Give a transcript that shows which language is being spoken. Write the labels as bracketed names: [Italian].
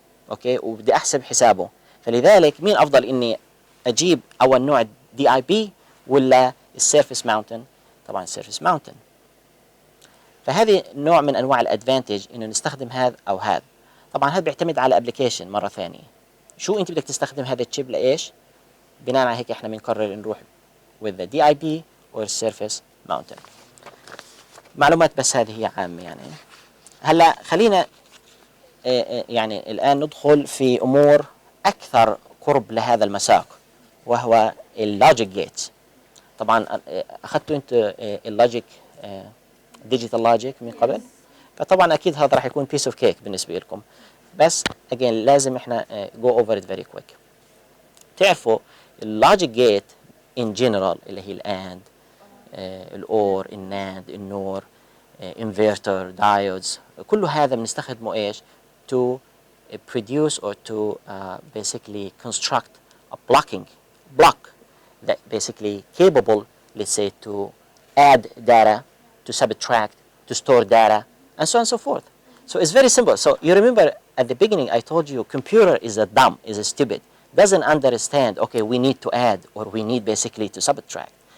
[Arabic] اوكي وبدي احسب حسابه. فلذلك مين افضل اني اجيب اول نوع دي اي بي ولا السيرفيس ماونتن؟ طبعا السيرفيس ماونتن. فهذه نوع من انواع الادفانتج انه نستخدم هذا او هذا. طبعا هذا بيعتمد على ابلكيشن مره ثانيه، شو انت بدك تستخدم هذا الشيب لايش. بناء على هيك احنا بنقرر نروح [English] with the DIB or surface mountain. [Arabic] معلومات بس هذه هي عامه يعني. هلا خلينا يعني الان ندخل في امور اكثر قرب لهذا المساق وهو اللوجيك جيتس. طبعا اخذتوا انت اللوجيك ديجيتال لوجيك من قبل، فطبعا اكيد هذا راح يكون بيس اوف كيك بالنسبه لكم. بس [English] again [Arabic] لازم احنا [English] go over it very quick. [Arabic] تعرفوا اللوجيك جيت [English] in general [Arabic] اللي هي الاند الاور الناند النور انفرتر دايودز كله هذا بنستخدمه ايش [English] to produce or to basically construct a block that basically capable, let's say, to add data, to subtract, to store data, and so on and so forth. So it's very simple. So you remember at the beginning I told you computer is a dumb, is a stupid, doesn't understand, okay, we need to add or we need basically to subtract.